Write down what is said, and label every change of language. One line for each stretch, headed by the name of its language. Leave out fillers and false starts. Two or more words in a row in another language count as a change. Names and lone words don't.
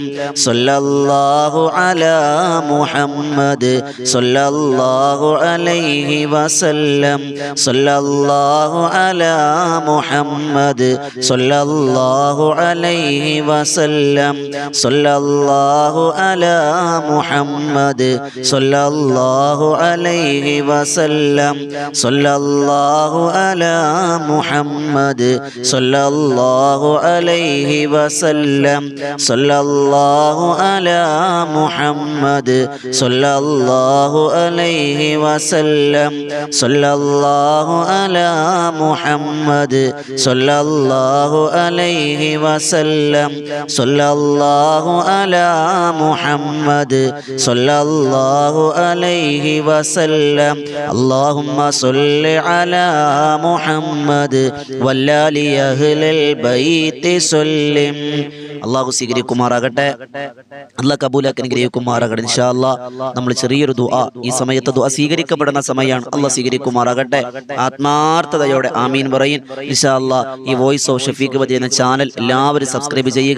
Arabic: صلى الله على محمد صلى الله عليه وسلم صلى الله على محمد صلى الله عليه وسلم صلى الله على محمد صلى الله عليه وسلم صلى الله على محمد صلى الله عليه وسلم صلى الله على محمد صلى الله عليه وسلم صلى الله على محمد صلى الله عليه وسلم صلى الله على محمد صلى الله عليه وسلم اللهم صل على محمد والآل أهل البيت سلم.
Malayalam: അള്ളാഹു സ്വീകരിക്കുമാറാകട്ടെ, അള്ളാഹ് കബൂലാക്കി അനുഗ്രഹിക്കുമാറാകട്ടെ.
Arabic: إن شاء الله
Malayalam: നമ്മൾ ചെറിയൊരു ദുആ, ഈ സമയത്ത് ദുആ സ്വീകരിക്കപ്പെടുന്ന സമയമാണ്. അള്ളാഹ് സ്വീകരിക്കുമാറാകട്ടെ. ആത്മാർത്ഥതയോടെ ആമീൻ പറയും.
Arabic: إن شاء الله
Malayalam: ഈ വോയിസ് ഓഫ് ഷഫീഖ് ബദി എന്ന ചാനൽ എല്ലാവരും സബ്സ്ക്രൈബ് ചെയ്യുക.